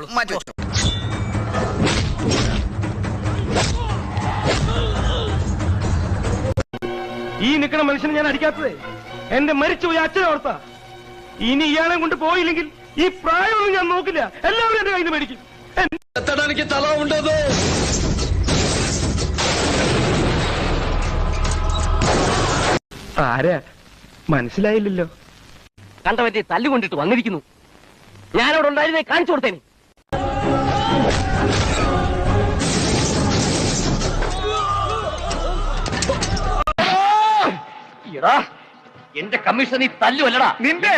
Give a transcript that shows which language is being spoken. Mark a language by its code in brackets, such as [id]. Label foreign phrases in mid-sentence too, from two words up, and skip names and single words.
[ml] മാറ്റി വെച്ചു. ഈ നിൽക്കുന്ന മനുഷ്യനെ ഞാൻ അടിക്കാത്തത് എന്റെ മരിച്ചുപോയി അച്ഛനെ ഓർത്താ. ഇനി ഇയാളെ കൊണ്ട് പോയില്ലെങ്കിൽ ഈ പ്രായമൊന്നും ഞാൻ നോക്കില്ല, എല്ലാവരും എന്റെ കയ്യിൽ നിന്ന് മേടിക്കും. [te] ఎత్తడానికి తల ఉండదు. [ml] ആരാ മനസ്സിലായില്ലല്ലോ. കണ്ട പറ്റി തല്ലുകൊണ്ടിട്ട് വന്നിരിക്കുന്നു. ഞാനവിടെ ഉണ്ടായിരുന്നേ കാണിച്ചു കൊടുത്തേനെ. എന്റെ കമ്മീഷൻ ഈ തല്ലുവല്ലടാ.